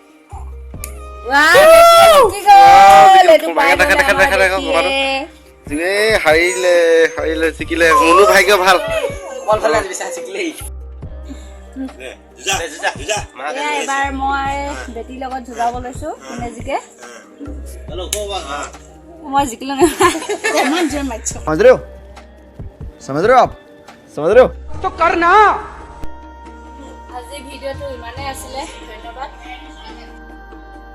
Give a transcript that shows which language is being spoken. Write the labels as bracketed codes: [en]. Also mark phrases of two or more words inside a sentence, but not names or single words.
[as] হাৰিলে জিকিলে মুনু ভাগ্য ভাল। এবাৰ মই বেটীৰ লগত যুঁজাব লৈছো, কোনে জিকে। মই জিকিলো ইমান জোৰ মাৰিছো। [hi] समझ रहे हो आप? समझ रहे हो? तो करना। [as] আজি ভিডিঅ'টো ইমানেই আছিলে, ধন্যবাদ।